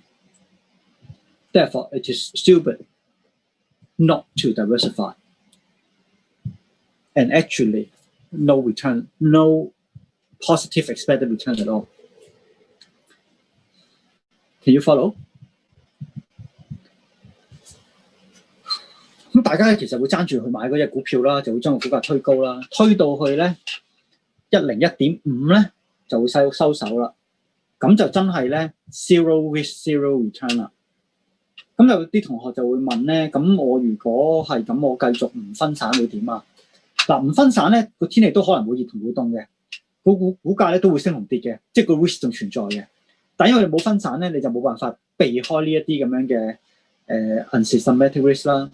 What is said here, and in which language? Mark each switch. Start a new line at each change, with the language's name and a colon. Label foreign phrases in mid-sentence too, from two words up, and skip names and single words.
English: Therefore, it is stupid not to diversify. And actually, no return, no positive expected return at all. Can you follow?
Cantonese: 咁大家其實會爭住去買嗰隻股票啦，就會將個股價推高啦，推到去咧101.5咧就會收手啦。咁就真係咧
English: zero risk zero return
Cantonese: 啦。咁有啲同學就會問咧，咁我如果係咁，我繼續唔分散會點啊？嗱，唔分散咧，個天氣都可能會熱同會凍嘅，股價咧都會升同跌嘅，即係個 risk 仲存在嘅。但因為你冇分散咧，你就冇辦法避開呢一啲咁樣嘅
English: unsystematic risk
Cantonese: 啦。